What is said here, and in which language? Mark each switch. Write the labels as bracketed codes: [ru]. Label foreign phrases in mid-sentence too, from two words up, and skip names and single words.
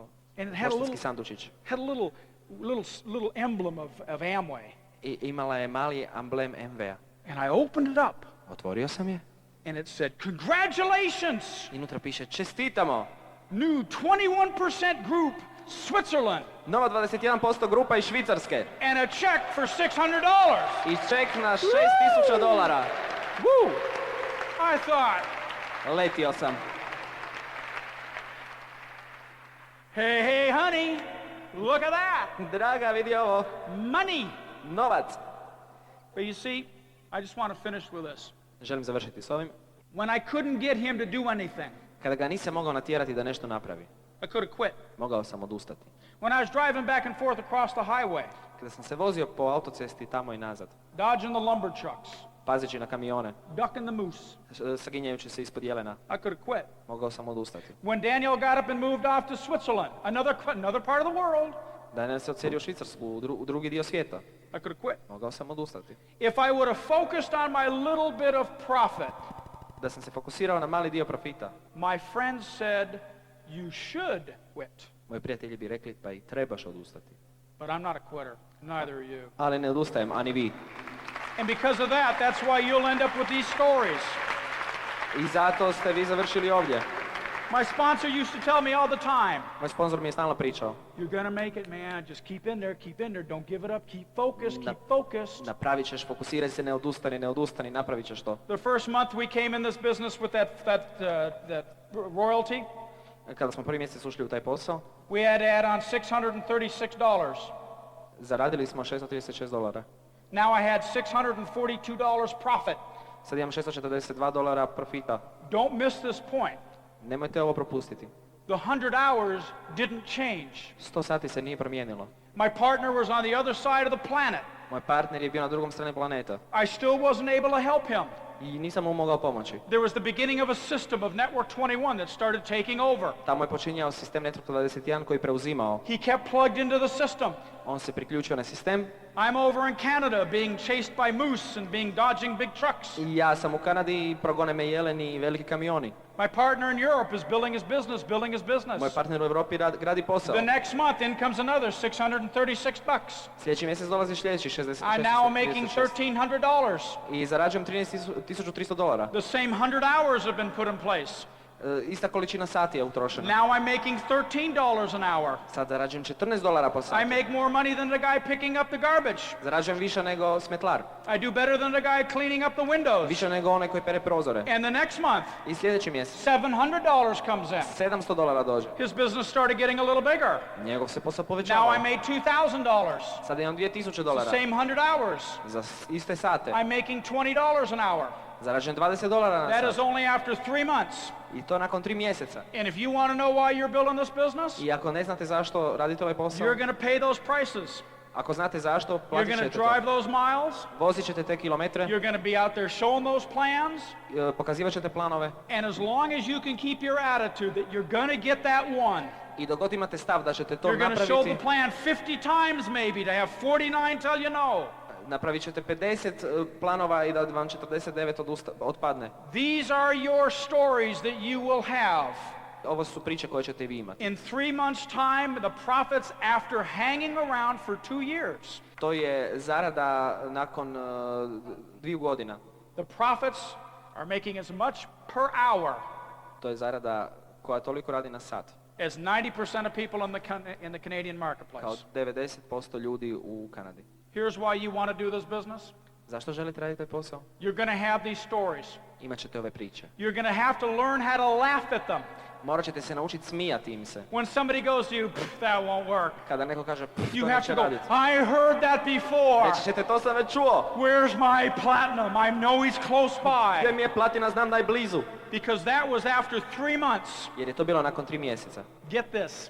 [en] And it had a [hr] poštanski [en] little, [hr] sandučić. [en] had a little emblem of Amway. [hr] I imala je mali amblem MV-a. [en] And I opened it up, [hr] Otvorio sam je [en] and it said, congratulations, [hr] i unutra piše čestitamo. [en] new 21% group, Switzerland, [hr] Nova 21% grupa iz Švicarske. [en] and a check for $600. [hr] I ček na $6,000. [en] Woo! I thought, [hr] Letio sam. [en] hey, hey, honey, look at that, [hr] Draga, vidi ovo. [en] money. [hr] Novac. [en] But you see, I just want to finish with this. [hr] Želim završiti s ovim. [en] When I couldn't get him to do anything, [hr] Kada ga nisam mogao natjerati da nešto napravi, [en] I could have quit. [hr] mogao sam odustati. [en] When I was driving back and forth across the highway, [hr] Kada sam se vozio po autocesti tamo i nazad, [en] dodging the lumber trucks, [hr] pazeći na kamione, [en] ducking the moose, [hr] saginjajući se ispod jelena, [en] I could have quit. [hr] mogao sam odustati. [en] When Daniel got up and moved off to Switzerland, another part of the world, [hr] Daniel se odselio u Švicarsku, u drugi dio svijeta, [en] I could have quit. [hr] mogao sam odustati. [en] If I would have focused on my little bit of profit, [hr] Da sam se fokusirao na mali dio profita, [en] my friends said, you should quit. [hr] moji prijatelji bi rekli pa i trebaš odustati. [en] But I'm not a quitter, neither are you. [hr] Ali ne odustajem, ani vi. [en] And because of that, that's why you'll end up with these stories. [hr] I zato ste vi završili ovdje. [en] My sponsor used to tell me all the time, [hr] Moj sponzor mi je stalno pričao, [en] you're gonna make it, man. Just keep in there, don't give it up, keep focused. [hr] napravit ćeš, fokusiraj se, ne odustani, napravit ćeš to. [en] The first month we came in this business with that royalty, [hr] Kada smo prvi mjesec ušli u taj posao, [en] we had to add on $636. [hr] zaradili smo $636. [en] Now I had $642 profit. [hr] Sad imam $642 profita. [en] Don't miss this point. [hr] Nemojte ovo propustiti. [en] The 100 hours didn't change. [hr] 100 sati se nije promijenilo. [en] My partner was on the other side of the planet. [hr] Moj partner je bio na drugom strani planeta [en] I still wasn't able to help him. [hr] i nisam mu mogao pomoći. [en] There was the beginning of a system of Network 21 that started taking over. [hr] Tamo je počinjao sistem Network 21 koji je preuzimao. [en] He kept plugged into the system. [hr] On se priključio na sistem. [en] I'm over in Canada being chased by moose and being dodging big trucks. [hr] I ja sam u Kanadi, progone me jeleni i veliki kamioni. [en] My partner in Europe is building his business. [hr] Moj partner u Europi gradi posao. [en] The next month in comes another $636. [hr] Sljedeći mjesec dolazi sljedeći [en] I now am making $1,300. [hr] I zarađujem $13,300. [en] The same 100 hours have been put in place. [hr] Ista količina sati je utrošena. [en] Now I'm making $13 an hour. [hr] Sad zarađujem $14 po satu. [en] I make more money than the guy picking up the garbage. [hr] Zarađujem više nego smetlar. [en] I do better than the guy cleaning up the windows. [hr] Više nego onaj koji pere prozore. [en] And the next month, [hr] I sljedeći mjesec [en] $700 comes in. [hr] $700 dođe. [en] His business started getting a little bigger. [hr] Njegov se posao [en] Now [hr] povećava. [en] I made $2,000. [hr] Sada imam [en] It's the $2,000. same 100 hours. [hr] Za iste sate. [en] I'm making $20 an hour. [hr] Zarađujem $20 na [en] That is [hr] sat. [en] only after 3 months. [hr] I to nakon 3 mjeseca. [en] And if you want to know why you're building this business, [hr] I ako ne znate zašto radite ovaj posao, [en] you're going to pay those prices. [hr] ako znate zašto, [en] You're [hr] platit [en] going to [hr] ćete [en] drive [hr] to. [en] those miles. [hr] Vozit ćete te kilometre, [en] You're going to be out there showing those plans. [hr] pokazivat ćete planove. [en] And as long as you can keep your attitude that you're going to get that one, [hr] I dok god imate stav da ćete to [en] you're going to show [hr] napraviti, [en] the plan 50 times maybe to have 49 tell you no. [hr] napravit ćete 50 planova i da vam 49 otpadne. [en] These are your stories that you will have. [hr] Ovo su priče koje ćete vi imati. [en] In 3 months' time, the profits after hanging around for 2 years. [hr] To je zarada nakon 2 godina. [en] The profits are making as much per hour [hr] To je zarada koja toliko radi na sat. [en] as 90% of people in the Canadian [hr] Kao [en] marketplace. [hr] 90% ljudi u Kanadi. [en] Here's why you want to do this business. [hr] Zašto želite raditi taj posao? [en] You're going to have these stories. [hr] Imat ćete ove priče. [en] You're going to have to learn how to laugh at them. [hr] Morat ćete se naučiti smijati im se. [en] When somebody goes to you, that won't work. [hr] Kada neko kaže, [en] You [hr] to [en] have [hr] neće [en] to go, [hr] raditi. [en] I heard that before. [hr] Reći ćete, to sam već čuo. [en] Where's my platinum? I know he's close [hr] Gdje [en] by. [hr] mi je platina, znam da je blizu. [en] Because that was after 3 months. [hr] Jer je to bilo nakon 3 mjeseca. [en] Get this.